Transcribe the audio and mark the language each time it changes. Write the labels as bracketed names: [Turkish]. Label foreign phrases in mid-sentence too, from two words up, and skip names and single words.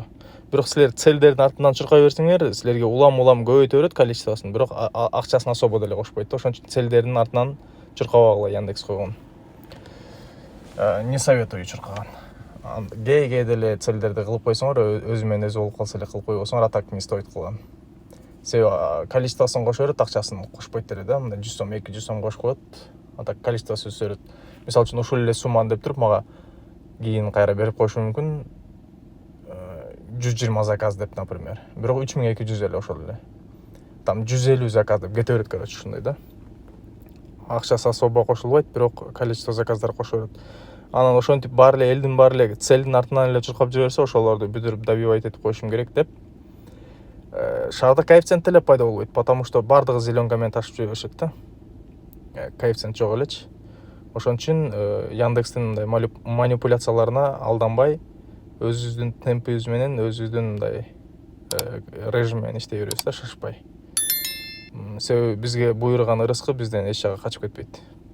[Kyrgyz] Бирок силер целдердин артынан чуркай берсеңер, силерге улам көбөйтө берет количествосын, бирок акчасын особо деле кошпойт да. Ошон үчүн целдердин артынан чуркабагыла, Яндекс койгон. [Russian] Не советую чуркаган. [Kyrgyz] Кээ деле целдерди кылып койсоңор, өзү менен өзү болуп калса эле кылып койбосоңор, атак [Russian] не стоит [Kyrgyz] кылган. Себеби количествосын кошо берет, акчасын кошпойт деле да. Мында 100 сом, 200 сом кошуп коет. Атак количествосы өсө берет. Мисалы үчүн ушул эле сумманы деп туруп, мага кийин кайра берип коюшу мүмкүн. 120 заказ деп, например. Бирок 3200 эле ошол эле. Там 150 заказ деп кете берет, короче, ушундай да. Акчасы особо кошулбайт, бирок количество заказдар кошо берет. Анан ошентип баары эле элдин баары эле целдин артынан эле чуркап жүрө берсе, ошолорду бүтүрүп добивать этип коюшум керек деп. Шаарда коэффициент эле пайда болбойт, [Russian] потому что [Kyrgyz] баардыгы зеленка менен ташып жүрө беришет да. Коэффициент жок элечи. Ошон үчүн Яндекстин мындай манипуляцияларына алданбай, өзүбүздүн темпибиз менен, өзүбүздүн мындай режим менен иштей беребиз да, шашпай. Себеби бизге буйруган ырыскы бизден эч жакка качып кетпейт.